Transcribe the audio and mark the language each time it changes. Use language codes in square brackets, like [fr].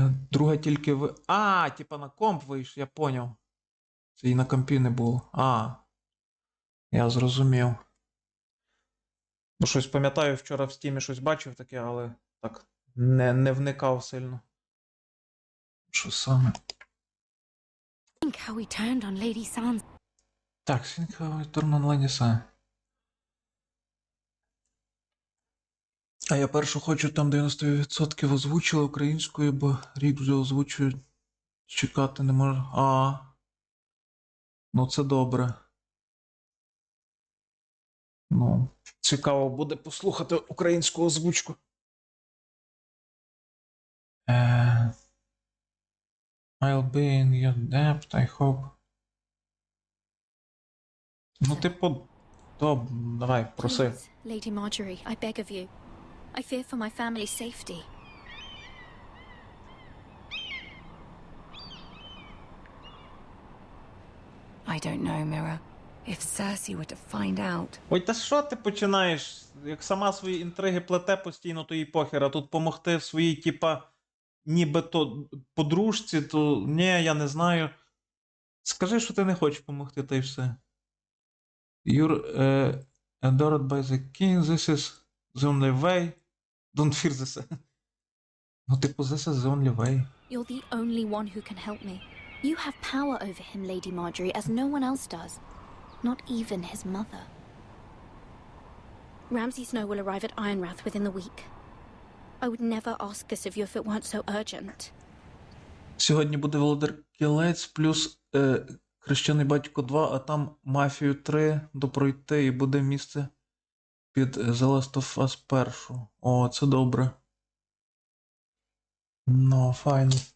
[uk] Друга тільки типа на комп вийшов, я поняв. Це і на компі не було. Я зрозумів. Ну, щось пам'ятаю, вчора в Стімі щось бачив таке, але так, не вникав сильно. Що саме? [en] Think how we turned on Lady Sans. [uk] Так, Сінка Торнан Леніса. А я першу хочу, там 90% озвучили українською, бо рік вже озвучують. Чекати не можу. Ну це добре. Ну, цікаво буде послухати українську озвучку. [en] I'll be in your debt, I hope. [uk] Ну, типу, давай, проси. [en] Please, Lady Marjorie, I beg of you. I fear for my family's safety. I don't know, Mira. If Cersei were to find out... [uk] Ой, та що ти починаєш? Як сама свої інтриги плете постійно, то і похер, а тут помогти своїй, типа, нібито подружці, то ні, я не знаю. Скажи, що ти не хочеш помогти, та й все. [en] You're adored by the king, this is the only way. Don't fear this. [uk] Ну, типу, [en] this is the only way. You're the only one who can help me. You have power over him, Lady Marjorie, as no one else does. Not even his mother. Ramsay Snow will arrive at Ironrath within the week. I would never ask this of you if it weren't so urgent. [uk] Сьогодні буде Володар Кілець плюс Хрещений Батько 2, а там Мафію 3 допройти і буде місце під The Last of Us 1. О, це добре. Ну, файно.